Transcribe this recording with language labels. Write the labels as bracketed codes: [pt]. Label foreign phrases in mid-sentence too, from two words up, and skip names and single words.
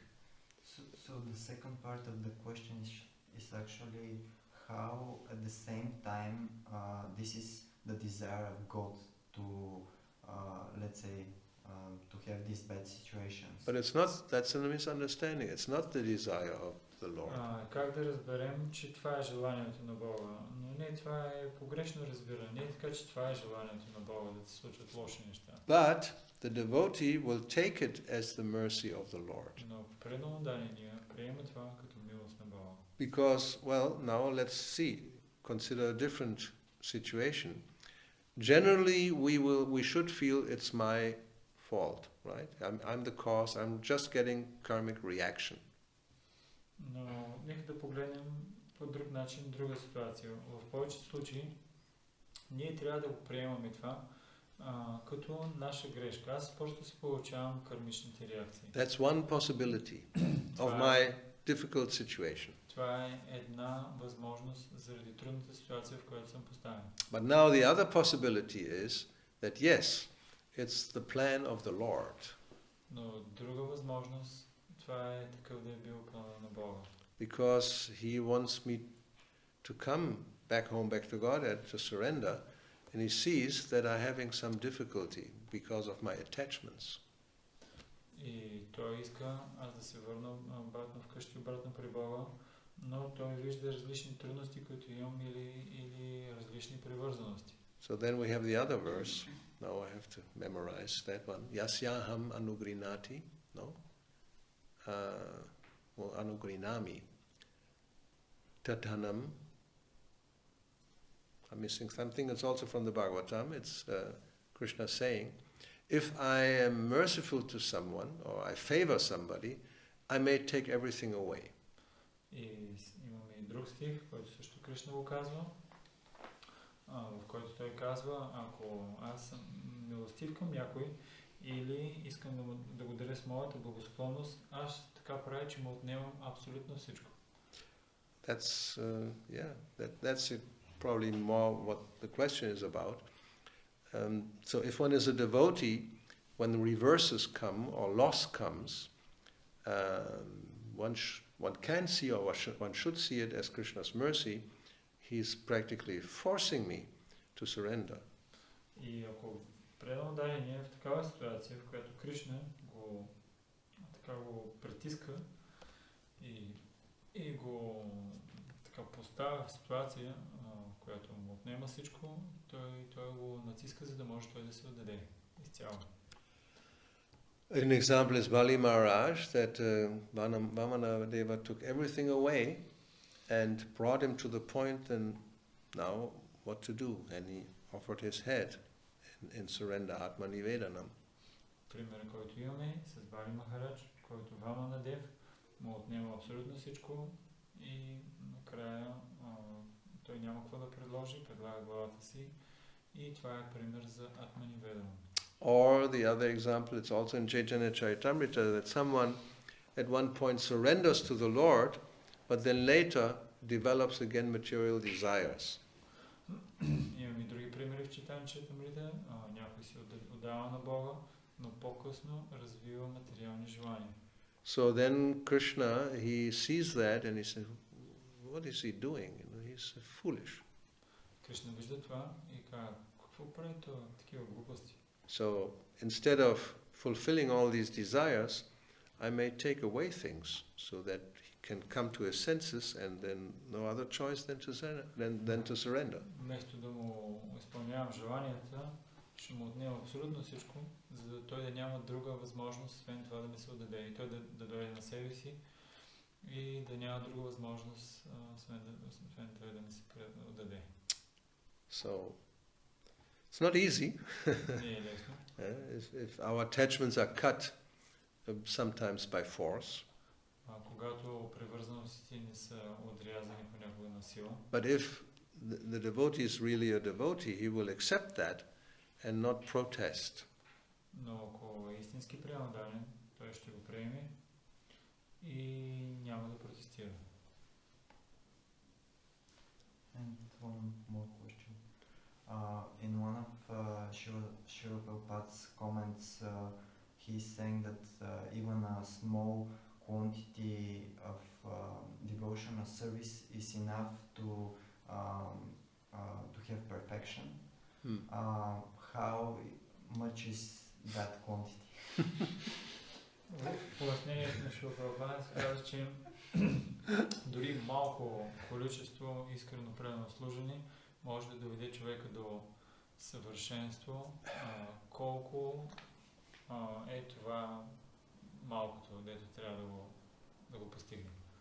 [en] So the second part of the question is actually how at the same time this is the desire of God to let's say to have these bad situations. But that's a misunderstanding. It's not the desire of the Lord. [bg] Как да разберем, че това е желанието на Бога? Но не, това е погрешно разбиране. Не е така, че това е желанието на Бога, да се случват лоши неща. [en] But the devotee will take it as the mercy of the Lord. [bg] Но преданно дание приема това като милост на Бога. [en] Because, well, now let's see, consider a different situation. Generally, we should feel it's my fault, right? I'm the cause, I'm just getting karmic reaction. [bg] Но нека да погледнем по друг начин, друга ситуация. В повечето случаи ние трябва да го приемаме това като наша грешка. Аз просто се получавам кармичните реакции. [en] That's one possibility of my difficult situation. [bg] Това е една възможност заради трудната ситуация, в която съм поставен. [en] But now the other possibility is that yes, it's the plan of the Lord. [bg] Но друга възможност, това е такъв да е бил плана на Бога. [en] Because He wants me to come back home, back to God, to surrender, and He sees that I'm having some difficulty because of my attachments. [bg] И той иска аз да се върна обратно вкъщи, обратно при Бога, но той вижда различни трудности, които имам, или различни привързаности. [en] So then we have the other verse. Now I have to memorize that one. [sa] यस्याहम् अनुगृणाति, no? Well, अनुगृणामि ततनम्. [en] I'm missing something. It's also from the Bhagavatam. It's Krishna saying, if I am merciful to someone or I favor somebody, I may take everything away. [bg] И имаме и друг стих, който също Кришна го казва, в който той казва, ако аз съм милостив към някой или искам да го даря с моята благосклонност, аз така правя, че му отнемам абсолютно всичко. [en] That's that's probably more what the question is about. So if one is a devotee, when the reverses come or loss comes, one can see, or one should see it as Krishna's mercy. He's practically forcing me to surrender. [bg] И ако предам дарение в такава ситуация, в която Кришна го притиска и го така поставя в ситуация, която му отнема всичко, той го натиска, за да може той да се отдаде изцяло. [en] An example is Bali Maharaj, that Vamanadeva took everything away and brought him to the point and now what to do, and he offered his head in surrender, [sa] आत्म निवेदनम्. [bg] Пример, който имаме с Бали Махарадж, който Ваманадев му отнема абсолютно всичко и накрая той няма какво да предложи, предлага главата си и това е пример за [sa] आत्म निवेदनम्. [en] Or the other example, it's also in Chaitanya Charitamrita, that someone at one point surrenders to the Lord, but then later develops again material desires. [bg] Имаме и други примери в Чайтanya Чаритамрита. Някой се отдава на Бога, но по-късно развива материални желания. [en] So then Krishna, he sees that and he says, what is he doing? He's foolish. [bg] Кришна вижда това и казва, какво прави това, такива глупости? [en] So instead of fulfilling all these desires, I may take away things so that he can come to his senses and then no other choice than to surrender. [bg] Вместо да му изпълнявам желанията, ще му отнема абсолютно всичко, за да той да няма друга възможност, освен това да ми се отдаде. И той да дойде на себе си и да няма друга възможност, освен той да ми се отдаде. [en] So it's not easy. [bg] Не е лесно. [en] If our attachments are cut sometimes by force. [bg] Когато привързаностите ни са отрязани понякога на сила. [en] But if the devotee is really a devotee, he will accept that and not protest. [bg] Но ако е истински преданен, той ще го приеме и няма да протестира. [en] And one more question. In one of Srila Prabhupada's comments, he's saying that even a small quantity of devotional service is enough to have perfection. How much is that quantity? [bg] В пояснението на Шрила Прабхупада се казва, че дори малко количество искрено предано служение може да доведе човека до съвършенство. Колко е това малкото, дето трябва да го постигне?